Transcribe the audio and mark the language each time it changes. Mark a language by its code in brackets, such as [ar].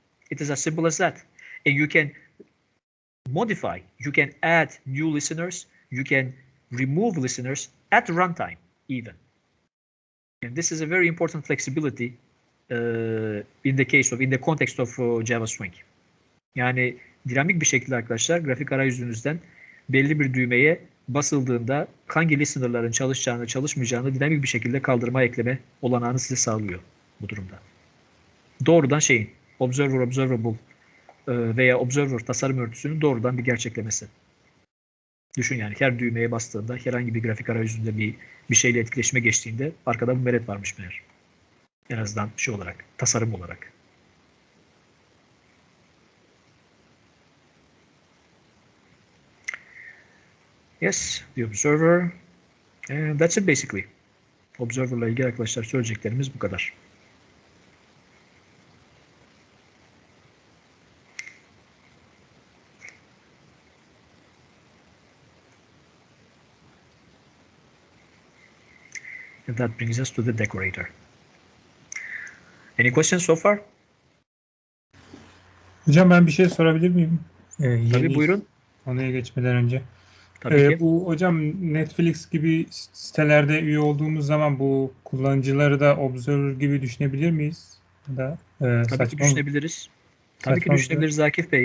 [en] It is as simple as that. And you can modify, you can add new listeners, you can remove listeners at runtime even. And this is a very important flexibility in the context of Java Swing. [tr] Yani dinamik bir şekilde arkadaşlar grafik arayüzünüzden belli bir düğmeye basıldığında hangi listener'ların çalışacağını, çalışmayacağını dinamik bir şekilde kaldırma, ekleme olanağını size sağlıyor bu durumda. Doğrudan şeyin observer observable veya observer tasarım örtüsünün doğrudan bir gerçeklemesi. Düşün yani her düğmeye bastığında herhangi bir grafik arayüzünde bir şeyle etkileşime geçtiğinde arkada bu meret varmış meğer. En azından şey olarak, tasarım olarak. [en] Yes, the observer. And that's it basically. [tr] Observer'la ilgili arkadaşlar söyleyeceklerimiz bu kadar. [en] And that brings us to the decorator. Any questions so far? [tr] Hocam ben bir şey sorabilir miyim? Tabii buyurun. Konuya geçmeden önce. Tabii ki. Bu hocam Netflix gibi sitelerde üye olduğumuz zaman bu kullanıcıları da observer gibi düşünebilir miyiz? Tabii ki düşünebiliriz. Tabii ki düşünebiliriz Akif Bey.